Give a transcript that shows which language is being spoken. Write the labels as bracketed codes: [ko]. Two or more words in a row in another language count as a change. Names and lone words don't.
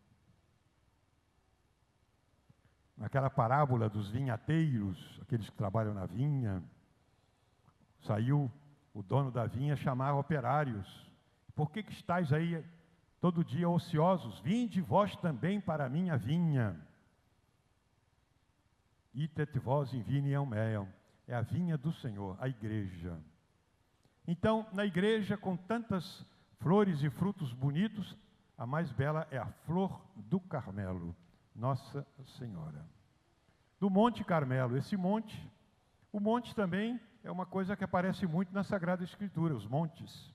[pt] Naquela parábola dos vinhateiros, aqueles que trabalham na vinha, saiu o dono da vinha chamar operários. Por que estáis aí todo dia ociosos? Vinde vós também para a minha vinha. [la] Itet vos in viniam meam. [pt] É a vinha do Senhor, a igreja. Então, na igreja, com tantas flores e frutos bonitos, a mais bela é a flor do Carmelo, Nossa Senhora. do Monte Carmelo. Esse monte, o monte também é uma coisa que aparece muito na Sagrada Escritura, os montes.